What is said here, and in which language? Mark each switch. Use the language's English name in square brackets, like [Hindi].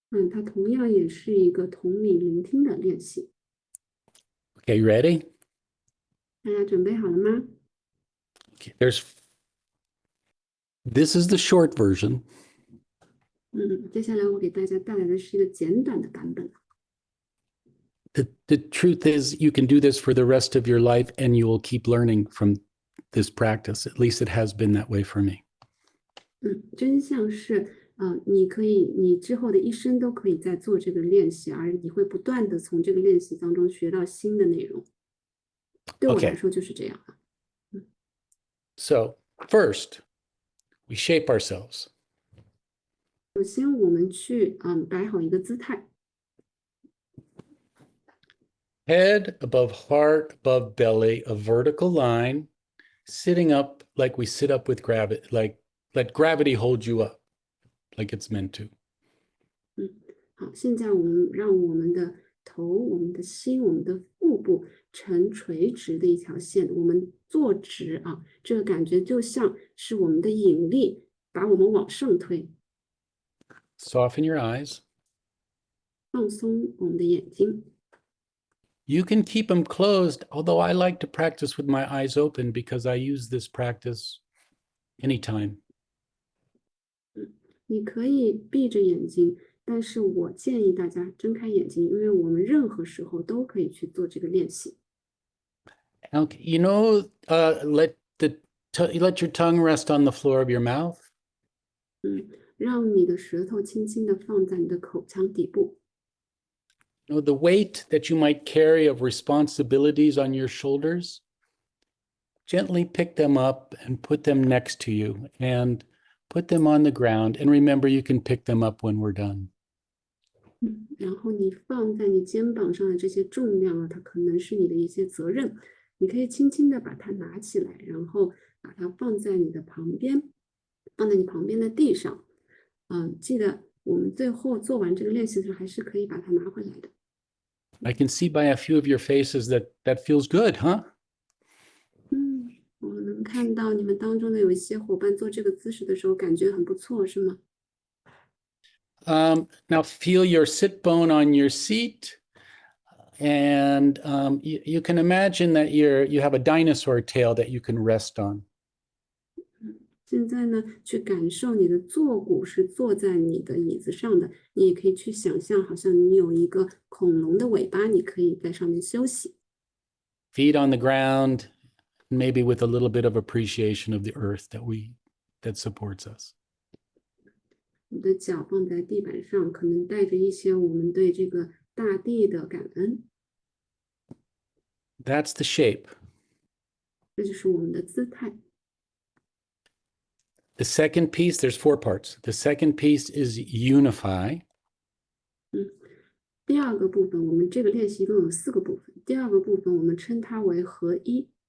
[Chinese] 它同样也是一个同理聆听的练习。 [English] Okay, you ready? [Chinese] 大家准备好了吗？ [English] Okay, this is the short version. [Chinese] 接下来我给大家带来的是一个简短的版本。 [English] The truth is, you can do this for the rest of your life and you will keep learning from this practice. At least it has been that way for me. [Chinese] 真相是，你之后的一生都可以在做这个练习，而你会不断的从这个练习当中学到新的内容。对我来说就是这样。 [English] So first, we shape ourselves. [Chinese] 首先，我们去摆好一个姿态。 [English] Head above heart, above belly, a vertical line, sitting up like we sit up with gravity, like let gravity hold you up, like it's meant to. [Chinese] 好，现在我们让我们的头、我们的心、我们的腹部呈垂直的一条线，我们坐直这个感觉就像是我们的引力把我们往上推。 [English] Soften your eyes. [Chinese] 放松我们的眼睛。 [English] You can keep them closed, although I like to practice with my eyes open because I use this practice anytime. [Chinese] 你可以闭着眼睛，但是我建议大家睁开眼睛，因为我们任何时候都可以去做这个练习。 [English] Okay, let your tongue rest on the floor of your mouth. [Chinese] 让你的舌头轻轻地放在你的口腔底部。 [English] The weight that you might carry of responsibilities on your shoulders, gently pick them up and put them next to you and put them on the ground. And remember, you can pick them up when we're done. [Chinese] 然后你放在你肩膀上的这些重量啊，它可能是你的一些责任，你可以轻轻地把它拿起来，然后把它放在你旁边的地上。记得我们最后做完这个练习的时候，还是可以把它拿回来的。 [English] I can see by a few of your faces that feels good, huh? [Chinese] 我能看到你们当中的有一些伙伴做这个姿势的时候，感觉很不错，是吗？ [English] Now feel your sit bone on your seat. And you can imagine that you have a dinosaur tail that you can rest on. [Chinese] 现在呢，去感受你的坐骨是坐在你的椅子上的，你也可以去想象，好像你有一个恐龙的尾巴，你可以在上面休息。 [English] Feet on the ground, maybe with a little bit of appreciation of the earth that supports us. [Chinese] 你的脚放在地板上，可能带着一些我们对这个大地的感恩。 [English] That's the shape. [Chinese] 这就是我们的姿态。 [English] The second piece, there's 4 parts. The second piece is unify. [Chinese] 第二个部分，我们这个练习一共有4个部分。第二个部分，我们称它为合一。